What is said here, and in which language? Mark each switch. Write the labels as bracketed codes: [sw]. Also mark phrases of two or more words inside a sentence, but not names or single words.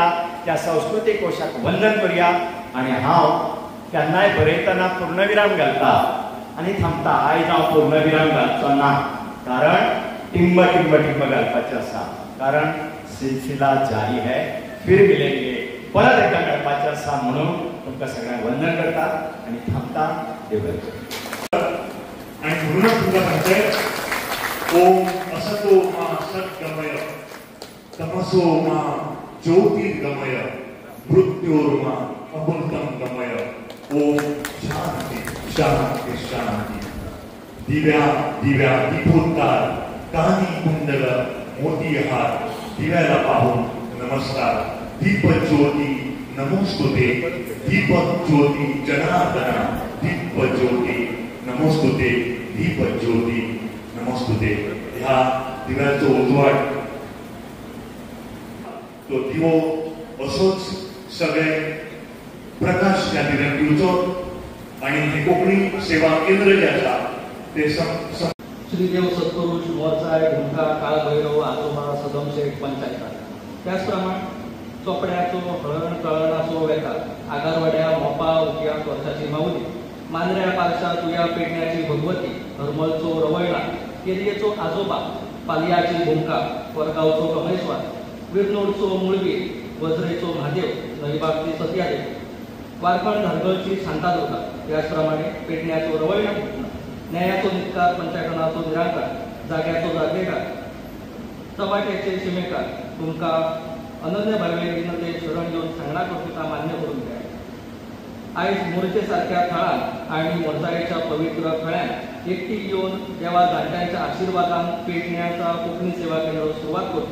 [kok] त्या सांस्कृतिक कोशाक वंदन करूया. आणि हांव केन्नाय बरयतना पूर्णविराम घालता आनी थांबता. आयज हांव पूर्णविराम घालचो ना, कारण टिंब टिंब टिंब घालपाचें आसा. [hi] कारण सिलसिला जारी है, फिर मिलेंगे, [kok] परत एकदा मेळपाचें आसा. म्हणून तुमकां सगळ्यांक वंदन करता आनी थांबता. देव बरें. आणि म्हणूनच तुमकां सांगते, [sa] ओम असतो मा सद्गमय, तमसो मा ज्योतिर्गमय, मृत्योर्मा अमृतं गमय. ओम शांती शांती शांती. [mr] दिव्या दिव्या दीपोत्तार, कानी कुंडल मोतीहार. दिव्याला पाहून नमस्कार. [sa] दीपज्योती नमोस्तुते, दीपज्योती जनार्दना. दीपज्योती नमोस्तुते, दीपज्योती नमोस्तुते. [kok] ह्या दिव्याचो उजवाड, तो दिवो असोच सगळे प्रकाश त्या दिव्याक दिवचो. आणि हे कोंकणी सेवा केंद्र जे आसा ते श्रीदेव सद्गुरू मोरचाय ढुंका काळभैरव आजोबा सदम शेठ पंचायत. त्याचप्रमाणे चोपड्याचो हळण तळणाचो वेता, आगारवाड्या मोपा उकया वर्साची माऊली, मांद्र्या पारशा तुया पेडण्याची भगवती, हरमलचो रवळणा, केरयेचो आजोबा, पालयाची भुंका, वरगावचो कमेश्वर, विरनोडचो मुळवीर, वज्रेचो म्हादेव, नईबागची सत्यादेव, वारखण धरगळची शांतादुर्गा. त्याचप्रमाणे पेडण्याचो रवळणा, न्यायाचो नितकार, पंचायतनाचो निरांकार, जाग्याचो जागेकार, चवाट्याचे शिमेकार. तुमकां अनन्य भावे विनते शरण घेवन सांगणा कर्तुका मान्य करून द्या. आयज मोरचे सारख्या थळान आणि मोरचायेच्या पवित्र थळ्यान एकटी येवन देवा जाणट्यांच्या आशिर्वादान पेडण्याचा कोंकणी सेवा केंद्र सुरवात करतो.